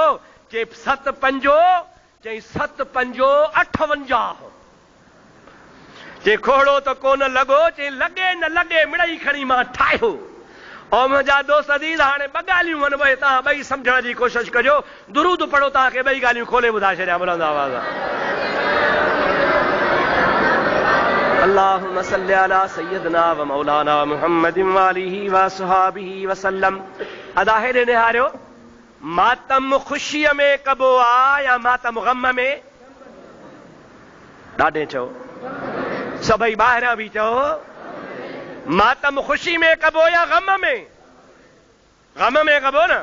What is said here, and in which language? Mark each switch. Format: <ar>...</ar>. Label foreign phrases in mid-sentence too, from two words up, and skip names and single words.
<sd>चई 7 पंजो, चई 7 पंजो 58। चई खोड़ो त कोन लॻो, चई लॻे न लॻे मिड़ई खणी मां ठाहियो। और मुंहिंजा दोस्त अज़ीज़ हाणे ॿ ॻाल्हियूं आहिनि, भई तव्हां ॿई सम्झण जी कोशिशि कजो। दुरूद पढ़ो, तव्हांखे ॿई ॻाल्हियूं खोले ॿुधाए छॾियां बुलंद आवाज़।</sd> <ar>اللهم صل على سيدنا ومولانا محمد وآله وصحابه وسلم.</ar> <sd>अदा हेॾे निहारियो, मातम ख़ुशीअ में कबो आ या मातम ग़म में? ॾाढे चओ, सभई ॿाहिरां बि चओ, मातम ख़ुशी में कबो या ग़म में? ग़म में कबो न।</sd>